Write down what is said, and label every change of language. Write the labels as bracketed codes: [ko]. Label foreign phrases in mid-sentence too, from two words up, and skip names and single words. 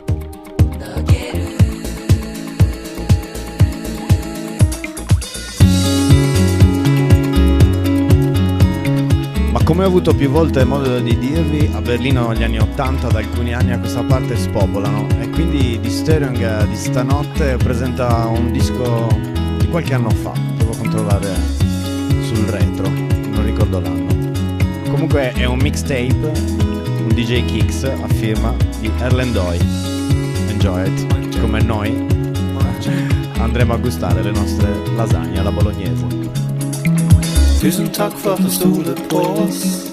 [it] Come ho avuto più volte modo di dirvi, a Berlino negli anni 80 da alcuni anni a questa parte spopolano e quindi Disturbing di stanotte presenta un disco di qualche anno fa, devo controllare sul retro, non ricordo l'anno. Comunque è un mixtape, un DJ Kicks a firma di Erlendoy. [en] Enjoy it, [it] come noi andremo a gustare le nostre lasagne alla bolognese. [no] Tusen takk for at du stoler på oss.